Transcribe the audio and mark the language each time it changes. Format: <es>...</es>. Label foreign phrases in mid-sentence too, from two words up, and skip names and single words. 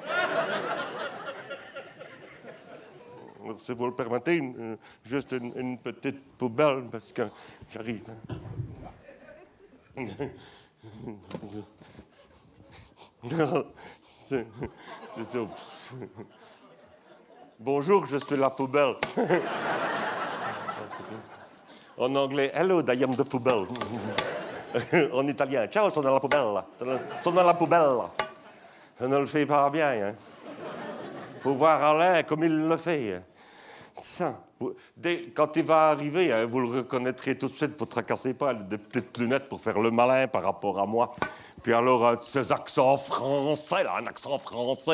<fr>Si vous le permettez, juste une petite poubelle, parce que j'arrive. Bonjour, je suis la poubelle. En anglais,</fr> <en>hello, I am the poubelle.</en> <fr>En italien,</fr> <it>ciao, sono la poubelle. Sono la poubelle.</it> <fr>Ça ne le fait pas bien, hein. Faut voir Alain comme il le fait. Ça, quand il va arriver, hein, vous le reconnaîtrez tout de suite, vous ne tracassez pas, des petites lunettes pour faire le malin par rapport à moi. Puis alors, ces accents français, là, un accent français.</fr>